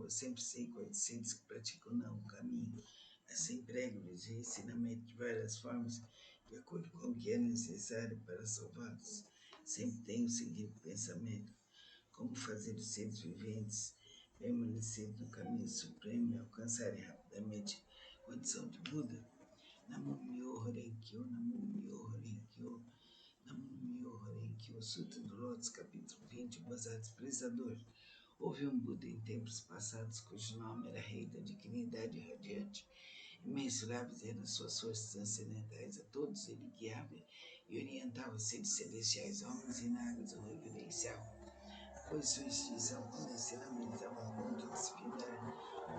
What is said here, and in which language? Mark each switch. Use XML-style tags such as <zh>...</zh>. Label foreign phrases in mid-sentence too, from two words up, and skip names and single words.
<pt>Eu sempre sei quais seres que praticam não o caminho. Assim prego-lhes o ensinamento de várias formas, de acordo com o que é necessário para salvá-los. Sempre tenho seguido o pensamento, como fazer os seres viventes permanecer no caminho supremo e alcançarem rapidamente a condição de Buda.</pt> <ja>Namo Myoho Renkyo, Namo Myoho Renkyo, Namo Myoho Renkyo,</ja> <pt>Sutra do Lótus, capítulo 20, Basado Desprezador. Houve um Buda em tempos passados cujo nome era Rei da Dignidade Radiante. Imensuráveis eram suas forças transcendentais, a todos ele guiava e orientava os seres celestiais, homens e nagas, o reverencial, pois sua extinção quando ensinamento estava a ponto de se findar.</pt>